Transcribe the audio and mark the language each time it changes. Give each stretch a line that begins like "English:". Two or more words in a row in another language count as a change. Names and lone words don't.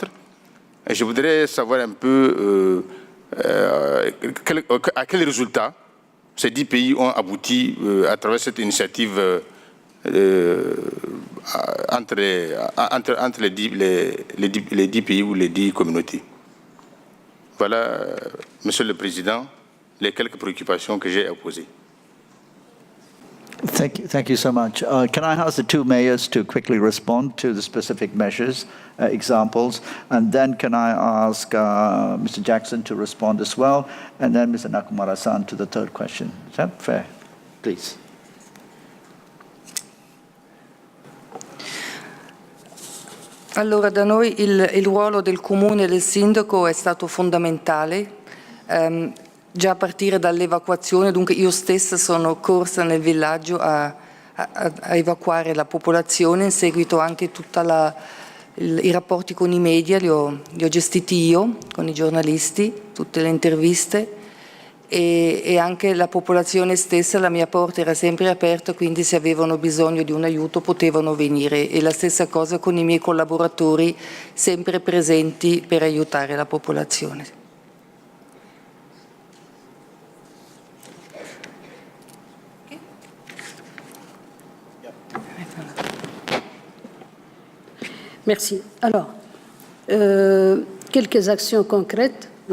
French: Et je voudrais savoir un peu à quels résultats ces 10 pays ont abouti à travers cette initiative entre les 10 pays ou les 10 communautés. Voilà, Monsieur le Président, les quelques préoccupations que j'ai à poser.
English: Thank you so much. Can I ask the 2 mayors to quickly respond to the specific measures, examples, and then can I ask Mr. Jackson to respond as well, and then Mr. Nakamura-san to the third question. Is that fair? Please.
Italian: Allora, da noi il ruolo del comune e del sindaco è stato fondamentale, già a partire dall'evacuazione. Dunque io stessa sono corsa nel villaggio a evacuare la popolazione, in seguito anche tutti i rapporti con i media li ho gestiti io, con i giornalisti, tutte le interviste, e anche la popolazione stessa, la mia porta era sempre aperta, quindi se avevano bisogno di un aiuto potevano venire, e la stessa cosa con i miei collaboratori sempre presenti per aiutare la popolazione.
French: Merci. Alors, quelques actions concrètes.